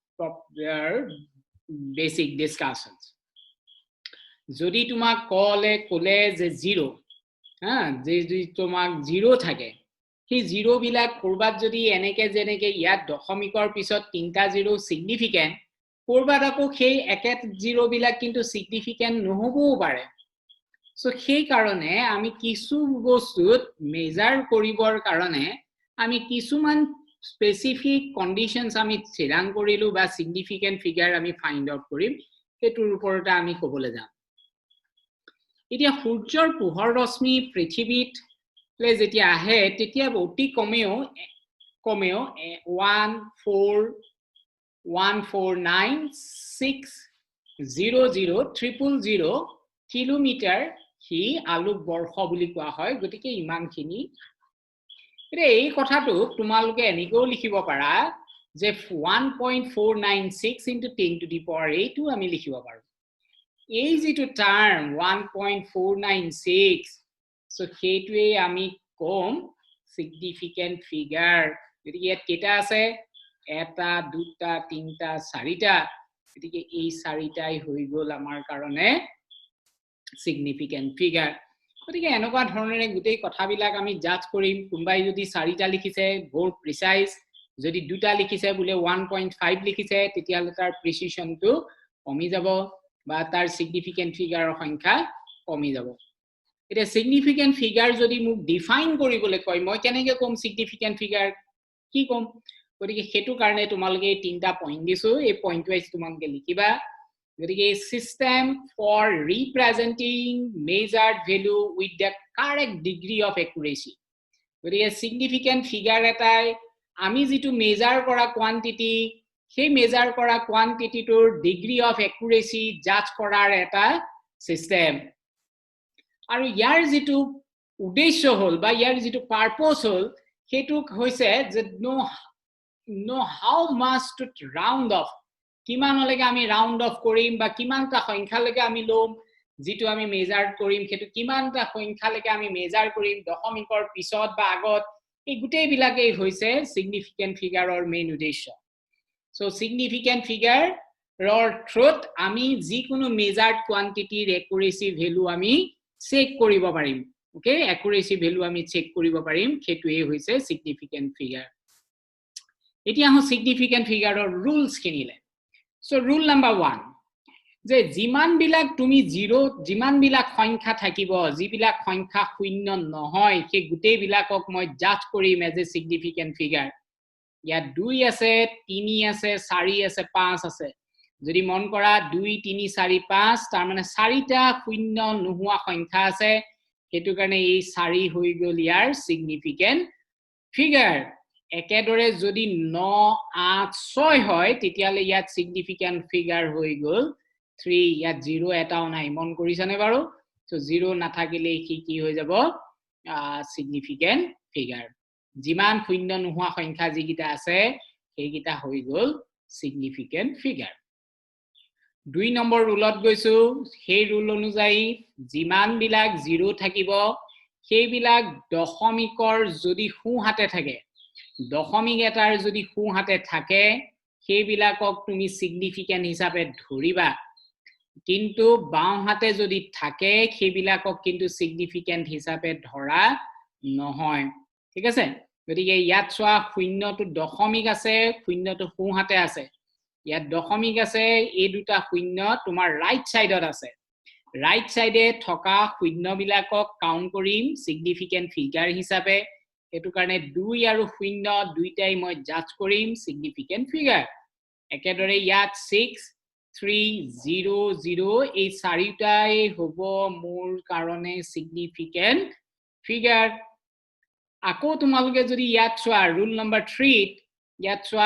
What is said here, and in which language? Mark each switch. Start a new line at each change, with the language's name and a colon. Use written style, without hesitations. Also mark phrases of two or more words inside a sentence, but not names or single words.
Assamese: বেসিক ডিসকাশনস যদি তোমাক কোলে যে 0 হ্যাঁ যে তোমাক 0 থাকে সেই 0 বিলাক কৰবাত যদি এনেকে যেনেকে ইয়াত দশমিকৰ পিছত 3টা 0 সিগনিফিকেন্ট কৰবাত আকৌ সেই একে 0 বিলাক কিন্তু সিগনিফিকেন্ট নহবও পাৰে সো সেই কাৰণে আমি কিছু বস্তুত মেজার কৰিবৰ কাৰণে আমি কিছুমান
English: specific conditions
Assamese: আমি চিৰাং কৰিলো বা
English: significant figure
Assamese: আমি
English: find out
Assamese: কৰিম এটোৰ ওপৰতে আমি ক'বলৈ যাম এতিয়া সূৰ্যৰ পোহৰ ৰশ্মি পৃথিৱীত যেতিয়া আহে তেতিয়া অতি কমেও 149600000 কিলোমিটাৰ হি আলোক বৰ্ষ বুলি কোৱা হয় গতিকে ইমানখিনি এই কথাটো তোমালোকে এনেকৈ লিখিব পাৰা যে 1.496
English: into 10 to the power 8
Assamese: আমি লিখিব পাৰো এই যেটো টার্ম 1.496 সো হেতুৱে আমি কম
English: significant figure
Assamese: গতিকে ইয়াত কেটা আছে এটা দুটা তিনটা চাৰিটা গতিকে এই চাৰিটাই হৈ গল আমাৰ কাৰণে
English: significant figure
Assamese: গতিকে এনেকুৱা ধৰণৰে গুটেই কথাবিলাক আমি জাজ কৰিম কোনবাই যদি 4টা লিখিছে বহুত প্ৰিসাইজ যদি দুটা লিখিছে বুলে 1.5 লিখিছে তেতিয়া তাৰ প্ৰিসিশনটো কমি যাব বা তাৰ
English: significant figure
Assamese: সংখ্যা কমি যাব এটা
English: significant figure
Assamese: যদি মোক ডিফাইন কৰিবলৈ কয় মই কেনেকৈ কম
English: significant figure
Assamese: কি কম গতিকে হেতু কাৰণে তোমালোকে এই 3টা পইণ্ট দিছো এই
English: point wise
Assamese: তোমালোকে লিখিবা গতিকে
English: system for representing measured value with the correct degree of accuracy
Assamese: গতিকে
English: significant figure
Assamese: এটাই আমি যেটো মেজার কৰা কোয়ান্টিটি সেই মেজার কৰা কোয়ান্টিটিটোৰ
English: degree of accuracy
Assamese: জাজ কৰাৰ এটা সিস্টেম আৰু ইয়াৰ যেটো উদ্দেশ্য হল বা ইয়াৰ যেটো পারপোজ হল হেতু হৈছে যে
English: no how much to round off
Assamese: কিমানলৈকে আমি
English: round off
Assamese: কৰিম বা কিমানটা সংখ্যালৈকে আমি লম যেটো আমি মেজার কৰিম হেতু কিমানটা সংখ্যালৈকে আমি মেজার কৰিম দশমিকৰ পিছত বা আগত এই গুটেই বিলাকে হৈছে
English: significant figureৰ
Assamese: মেইন উদ্দেশ্য সো
English: significant figure
Assamese: ৰ থ্ৰুত আমি যিকোনো মেজার্ড কোয়ান্টিটিৰ
English: accuracy value
Assamese: আমি চেক কৰিব পাৰিম ওকে
English: accuracy value
Assamese: আমি চেক কৰিব পাৰিম হেতুৱে হৈছে
English: significant figure
Assamese: এতিয়া হো
English: significant figureৰ rules
Assamese: কিনিলে
English: So rule number
Assamese: 1 যে জিমান বিলাক তুমি 0 জিমান বিলাক সংখ্যা থাকিব যি বিলাক সংখ্যা শূন্য নহয় সেই গুটেই বিলাকক মই জাজ কৰিম
English: as a significant
Assamese: figure ইয়াত 2 আছে 3 আছে 4 আছে 5 আছে যদি মন কৰা 2 3 4 5 তাৰ মানে 4টা শূন্য নোহোৱা সংখ্যা আছে হেতু কাৰণে এই 4 হৈ গল ইয়াৰ
English: significant figure
Assamese: একেদৰে যদি 9 8 6 হয় তেতিয়ালে ইয়াত
English: significant figure
Assamese: হৈ গল 3 ইয়াত 0 এটাও নাই মন কৰিছানে বাৰু সো 0 নাথাকিলে কি হৈ যাব
English: significant figure
Assamese: যিমান শূন্য নোহোৱা সংখ্যা যিকিটা আছে সেইকিটা হৈ গল significant figure 2 নম্বৰ ৰুলত গৈছো সেই ৰুল অনুযায়ী যিমান বিলাক 0 থাকিব সেই বিলাক দশমিকৰ যদি সোঁহাতে থাকে দশমিক এটাৰ যদি সোঁহাতে থাকে সেই বিলাকক তুমি significant হিচাপে ধৰিবা কিন্তু বাওঁহাতে যদি থাকে সেই বিলাকক কিন্তু significant হিচাপে ধৰা নহয় ঠিক আছে গতিকে ইয়াত চোৱা শূন্যটো দশমিক আছে শূন্যটো সোঁহাতে আছে ইয়াত দশমিক আছে এই দুটা শূন্য তোমাৰ
English: right sideত
Assamese: আছে
English: right sideে
Assamese: থকা শূন্য বিলাকক কাউন্ট কৰিম
English: significant figure
Assamese: হিচাপে এটু কাৰণে 2 আৰু শূন্য দুইটাই মই জাজ কৰিম
English: significant figure
Assamese: একেদৰে ইয়াত 6 3 0 0 এই চাৰিটাই হ'ব মোৰ কাৰণে
English: significant figure
Assamese: আকৌ তোমালোকে যদি ইয়াত চোৱা
English: rule number
Assamese: 3 ইয়াত চোৱা